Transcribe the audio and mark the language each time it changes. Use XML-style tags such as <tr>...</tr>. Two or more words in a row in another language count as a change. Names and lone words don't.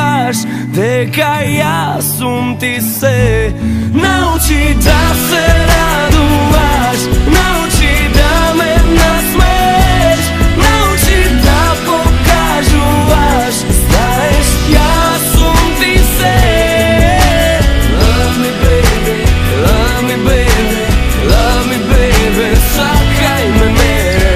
<mk>znaš, дека јас ти се. Научи да се радуваш, научи да ме насмееш, научи да покажуваш, знаеш, јас ти се.</mk> <en>Love me baby, love me baby, love me baby,</en> <mk>сакај ме мене.</mk>